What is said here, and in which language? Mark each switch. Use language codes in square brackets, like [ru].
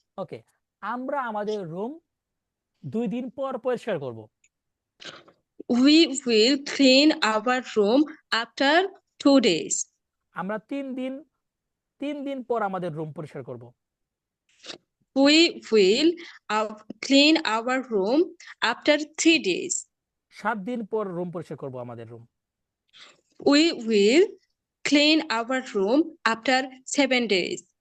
[bn] ওকে, আমরা আমাদের রুম 2 দিন পর পরিষ্কার করব। [en] We will clean our room after 2 days. [bn] আমরা 3 দিন পর আমাদের রুম পরিষ্কার করব। [en] We will clean our room after 3 days. [bn] 7 দিন পর রুম পরিষ্কার করব আমাদের room. [en] We will clean our room after 7 days.